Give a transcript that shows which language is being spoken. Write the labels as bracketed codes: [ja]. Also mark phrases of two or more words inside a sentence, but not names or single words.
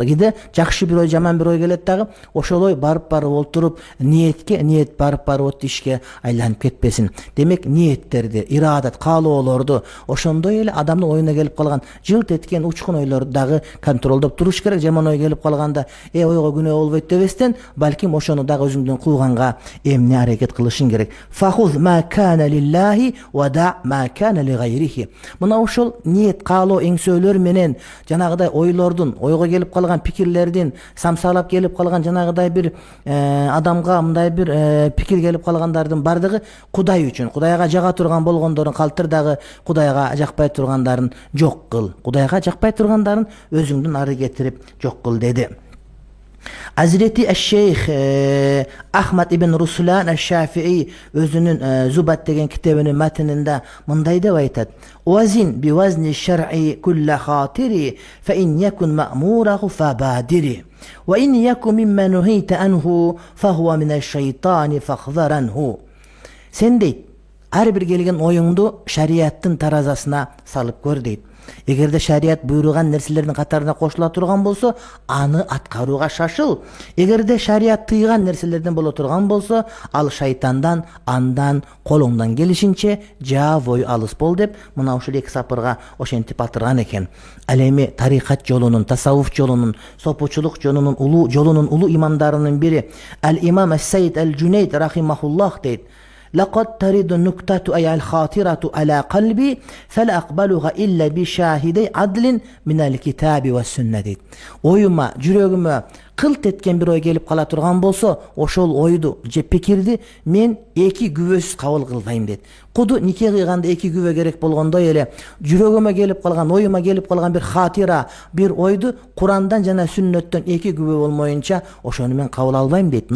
[ky] Киде жакшы бир ой, жаман бир ой келет дагы, ошолой барып олтуруп ниет барып от ишке айланып кетпесин. Демек ниеттерди, ирадат, каалоолорду ошондой эле адамдын оюна келип калган жылт эткен учкун ойлорду дагы контролдоп туруш керек. Жаман ой келип калганда ойго күнөө болбойт дебестен, балким ошону дагы өзүңдүн кылганга эмне аракет кылышың керек. [ar] فخذ ما كان لله ودع ما كان لغيره. [ky] Мына ошол ниет, каалоо, эңсөөлөр менен жанагыдай ойлордун, ойго келип калган пикирлердин, самсалап келип калган жанагыдай бир адамга мындай бир пикир келип калгандардын бардыгы Кудай үчүн, Кудайга жага турган болгондорун калтыр, дагы Кудайга жакпай тургандарын жок кыл. Кудайга жакпай тургандарын өзүңдүн ары кетирип жок кыл деди. Хазрети Шейх Ахмад ибн Руслан эл-Шафии өзүнүн Зубат деген китабынын метнинде мындай деп айтат. [ar] وزن بوزن الشرع كل خاطر فإن يكن مأموره فبادر وإن يكن مما نهي عنه فهو من الشيطان فاحذرنه. [ky] Сен дейт, ар бир келген оюңду шарияттын таразасына салып көр дейт. Эгерде шарият буйруган нерселердин катарына кошула турган болсо, аны аткарууга шашыл. Эгерде шарият тыйган нерселерден боло турган болсо, ал шайтандан, андан, колуңдан келишинче жабой алыс бол деп, мына ушул эки сапырга ошентип атырган экен. Ал эми тарикат жолунун, тасаввуф жолунун, сопучулук жолунун улуу имамдарынын бири Ал-Имам Ас-Сайид Ал-Джунейд рахимахуллах дейт. [ar] لقد ترد النكتة أي الخاطرة على قلبي فلا أقبلها إلا بشاهدي عدل من الكتاب والسنة. [ky] Oyuma, жүрөгүмө кылт эткен бир ой келип кала турган болсо, ошол ойду же пикирди мен эки күбөсүз кабыл кылбайм дейт. Куду нике кыйганда эки күбө керек болгондой эле жүрөгүмө келип калган, оюма келип калган бир хатира, бир ойду Курандан жана сүннөттөн эки күбө болмоюнча ошону мен кабыл албайм дейт.